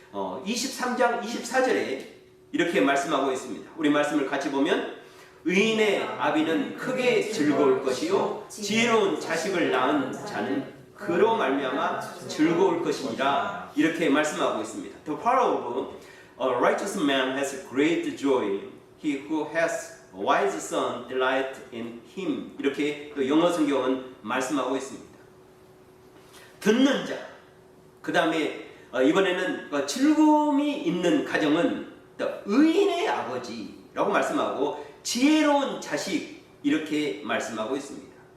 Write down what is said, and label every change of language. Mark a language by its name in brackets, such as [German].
[Korean] 23장 24절에 이렇게 말씀하고 있습니다. 우리 말씀을 같이 보면 의인의 아비는 크게 즐거울 것이요 지혜로운 자식을 낳은 자는 그로 말미암아 즐거울 것이니라 이렇게 말씀하고 있습니다. [English] The power of a righteous man has great joy. He who has a wise son delight in him. [Korean] 이렇게 또 영어 성경은 말씀하고 있습니다. 듣는 자, 그 다음에 이번에는 즐거움이 있는 가정은 또 의인의 아버지라고 말씀하고 지혜로운 자식 이렇게 말씀하고 있습니다.